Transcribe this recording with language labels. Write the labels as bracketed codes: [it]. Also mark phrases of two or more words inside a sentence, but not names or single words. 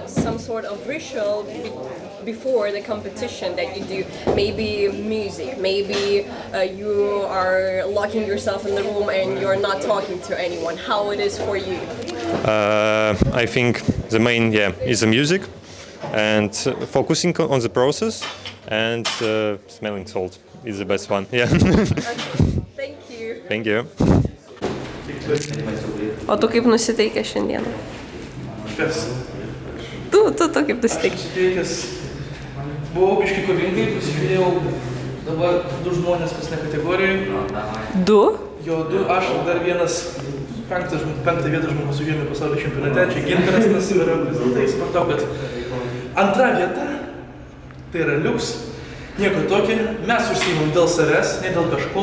[en] Some sort of ritual before the competition that you do, maybe music, maybe you are locking yourself in the room and you're not talking to anyone. How it is for you? I think the main is the music and focusing on the process and smelling salt is the best one. Yeah. Thank you. Thank you. [lt] O tu kaip nusiteikęs šiandieną? Kas? Tu kaip nusiteikęs? Nusiteikęs. Buvau biškai kovingai, pasižiūrėjau dabar 2 žmonės pasne kategorijai. 2? Jo, 2, aš ir dar vienas 5 vietą žmogus užėmė pasaulio čempionate, čia Gintaras tas yra, tai supratau, kad 2 vieta, tai yra liuks, nieko tokio, mes užsiimam dėl savęs, ne dėl kažko.